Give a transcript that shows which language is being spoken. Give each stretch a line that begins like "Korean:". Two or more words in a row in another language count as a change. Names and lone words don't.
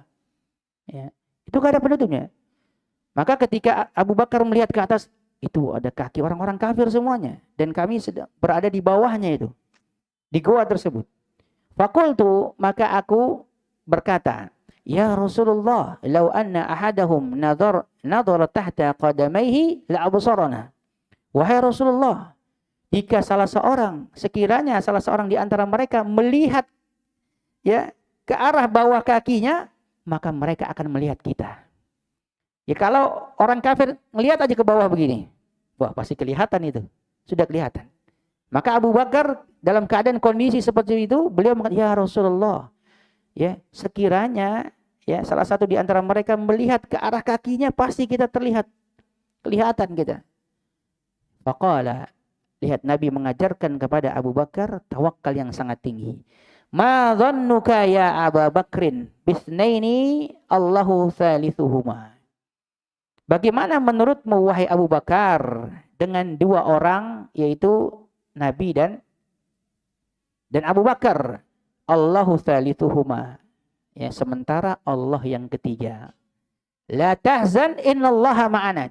Indonesian: Ya, itu nggak ada penutupnya. Maka ketika Abu Bakar melihat ke atas, itu ada kaki orang-orang kafir semuanya. Dan kami sedang berada di bawahnya itu. Di goa tersebut. Fakultu, maka aku berkata,
Arabic: "يا رسول الله, لو أن أحدهم نظر تحت قدميه لأبصرنا."
Indonesian: Wahai Rasulullah, jika sekiranya salah seorang di antara mereka melihat ya ke arah bawah kakinya, maka mereka akan melihat kita. Ya kalau orang kafir ngelihat aja ke bawah begini, wah pasti kelihatan itu, sudah kelihatan. Maka Abu Bakar dalam keadaan kondisi seperti itu, beliau mengatakan,
Arabic: "يا رسول الله,
Indonesian: ya sekiranya ya salah satu di antara mereka melihat ke arah kakinya, pasti kita kelihatan kita." Faqala, lihat Nabi mengajarkan kepada Abu Bakar tawakal yang sangat tinggi.
Arabic: "ما ظنك يا أبا بكر باثنين الله ثالثهما."
Indonesian: Bagaimana menurutmu wahai Abu Bakar dengan dua orang yaitu Nabi dan Abu Bakar?
Arabic: الله ثالثهما.
Indonesian: Ya, sementara Allah yang ketiga.
Arabic: لا تحزن إن الله معنا.